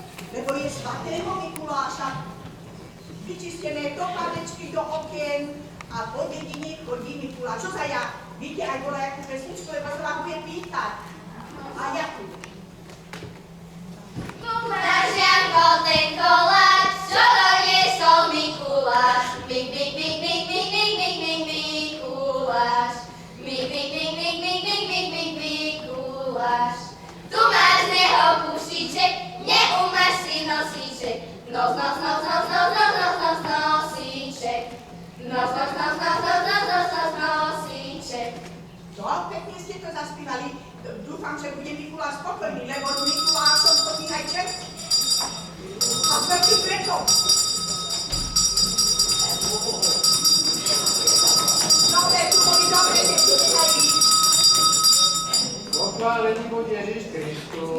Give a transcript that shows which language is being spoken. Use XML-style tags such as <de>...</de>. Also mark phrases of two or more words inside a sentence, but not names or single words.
<sk>lebo je svätého Mikuláša. Vyčistené topánečky do okien a po dedine chodí Mikuláš. Čo za ja? Víte aj bola jakú pesničku, lebo sa vám budem pýtať. A jakú? Náš Janko ten koláč, čo doniesol Mikuláš. Mik, mik, mik, mik, mik, mik, mik, mik, Mikuláš. Mik, mik, mik, mik, mik, mik, mik, mik, Mikuláš. Tu máš z neho kúšiček, neumáš si nosíček. Nos, nos, nos, nos, nos, nos, nos, nos, nosíček. Nos, nos, nos, nos, nos, nos, nos, nos, nosíček. No, pekne ste to zaspívali. Dúfam, že bude Mikuláš spokojný, lebo s Mikulášom chodí aj čert. A prečo? Dobre, tu boli dobre, nechceli. Pochválený buď Ježiš Kristus.</sk>